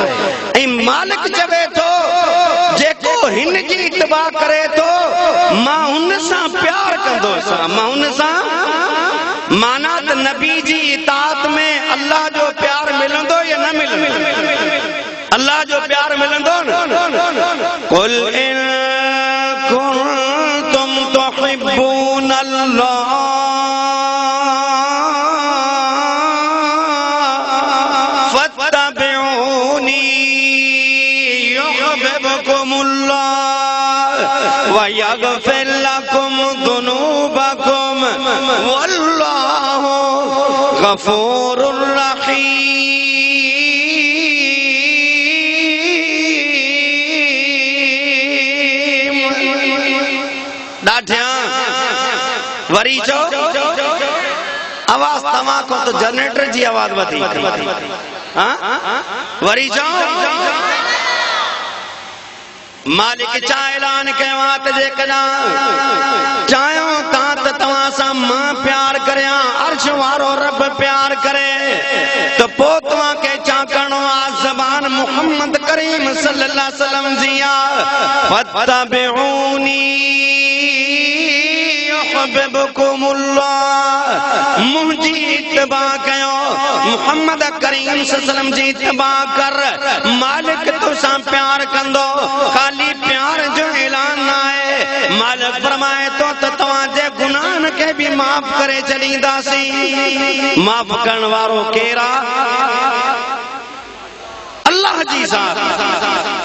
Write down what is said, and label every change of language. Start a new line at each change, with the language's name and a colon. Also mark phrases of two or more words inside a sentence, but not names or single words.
Sindhi: ऐं मालिक चवे थो जेको हिन जी इत्तबा करे थो मां हुन सां प्यार कंदोसां, मां हुन सां। माना त नबी जी इताअत में अल्लाह जो प्यार मिलंदो या न मिलंदो? अल्लाह जो प्यार मिलंदो न?
Arabic: قل إن كنتم تحبون الله فاتبعوني يحببكم الله ويغفر لكم ذنوبكم والله غفور رحيم.
Sindhi: वरी चो आवाज तव्हां को तो जनरेटर जी आवाज वधी, वरी चो मालिक चा ऐलान कयो आहे त जेकॾहिं चाहियो था त तव्हां सां मां प्यार करियां, अर्श वारो रब प्यार करे, त पोइ तव्हांखे छा करिणो आहे? ज़बान मुहम्मद करीम
Arabic: صلى الله عليه وسلم
Sindhi: जी आहे,
Arabic: فاتبعوني يحببكم الله,
Sindhi: मुंहिंजी इत्तबा कयो, मुहम्मद करीम
Arabic: صلى الله عليه وسلم
Sindhi: जी इत्तबा कर, मालिक तोसां प्यार कंदो। खाली प्यार जो ऐलान न आहे, मालिक फरमाए तो त तव्हांजे गुनाहन खे बि माफ़ करे छॾींदासीं। माफ़ करण वारो केरा? अल्लाह जी ज़ात।